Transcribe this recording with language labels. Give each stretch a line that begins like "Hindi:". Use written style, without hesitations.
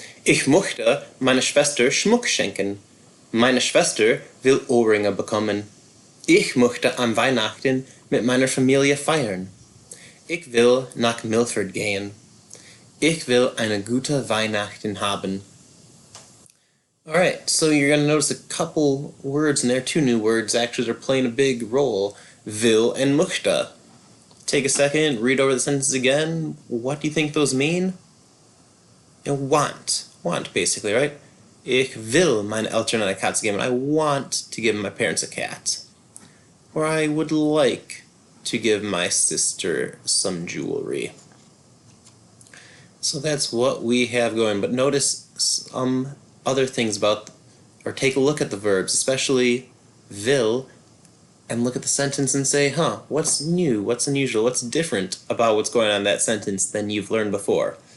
German: Ich möchte meiner Schwester Schmuck schenken. Meine Schwester will Ohrringe bekommen. Ich möchte an Weihnachten mit meiner Familie feiern. Ich will nach Milford gehen. Ich will eine gute Weihnachten haben.
English: Alright, so you're going to notice a couple words in there, two new words actually, they're playing a big role. Will and möchte. Take a second, read over the sentences again. What do you think those mean? Want. Want, basically, right?
German: Ich will meine Eltern eine Katze geben.
English: I want to give my parents a cat. Or I would like to give my sister some jewelry. So that's what we have going. But notice some other things about, or take a look at the verbs, especially will, and look at the sentence and say, what's new, what's unusual, what's different about what's going on in that sentence than you've learned before.